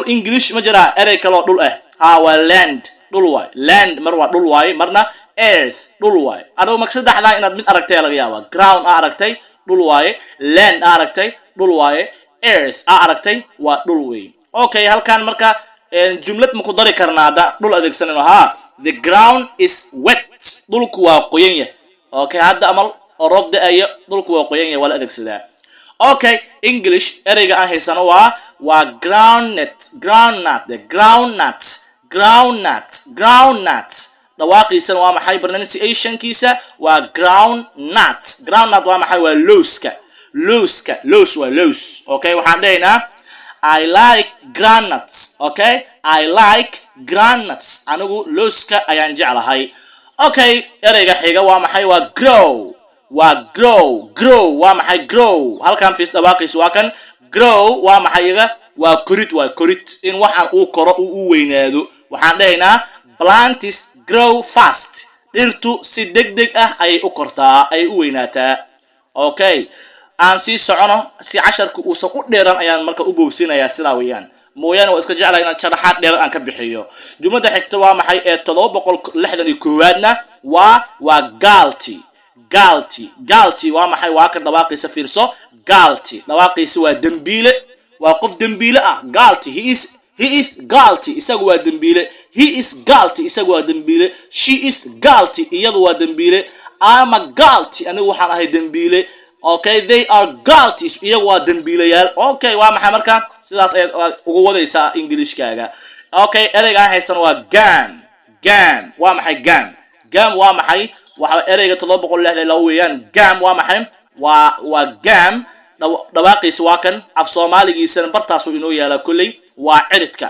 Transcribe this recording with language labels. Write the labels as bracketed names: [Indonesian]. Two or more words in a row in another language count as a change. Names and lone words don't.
[Somali] English ma jira erey kale oo dhul ah waa land. dhul waaye land, mar waa dhul waaye marna earth dhul waaye. adigu marka saddexdaa inaad mid aragtay laga yaabaa. ground aa aragtay dhul waaye, land aa aragtay dhul waaye, earth aa aragtay waa dhul weey. Okay, halkan marka jumlad ma ku dari karnaa hadda dhul adeegsanayno. [English] The ground is wet. [Somali] dhulku waa qoyan yahay. Okay, hadda amal roob da'aya dhulku waa qoyan yahay waa la adeegsadaa. Okay, English ereyga aan haysano waa groundnut. dhawaaqiisana waa maxay pronunciation kiisa waa groundnut. waa maxay waa lowska. waa lows. Okay, waxaan dhahaynaa [English] I like groundnuts. Okay, I like groundnuts. [Somali] anigu lowska ayaan jeclahay. Okay, ereyga xiga waa maxay waa grow. waa maxay grow? halkan fiis dhawaaqiisa waa kan grow. waa maxay iga waa korid. in waxaan uu koro uu weynaado. waxaan dhahaynaa [English] plants grow fast. [Somali] dhirtu si degdeg ah ayay u kortaa, ayay u weynaataa. Okay, aan sii socono si casharku uusan u dheeran ayaan marka u boobsinayaa sidaa weeyaan. mooyaane waa iska jeclahay inaan sharaxaad dheer aan ka bixiyo. jumlada xigta waa maxay 761na waa guilty. waa maxay waa ka dhawaaqiisa fiirso. dhawaaqiisa waa dambiile. waa qof dambiile ah. [English] guilty he is guilty [Somali] isagu waa dambiile. isagu waa dambiile. [English] she is guilty [Somali] iyadu waa dambiile. [English] I'm a guilty [Somali] anigu waxaan ahay dambiile. Okay, [English] they are guilty [Somali] iyagu waa dambiilayaal. Okay, waa maxay marka sidaas ay ugu wadaysaa Englishkaaga. Okay, ereyga aan haysan waa gam. waa maxay gam? waa maxay waxa ereyga 762 weeyaan. gam waa maxay waa gam. dhawaaqiisa waa kan af Soomaaligiisana bartaas uu inoo yaala kulay waa ciridka.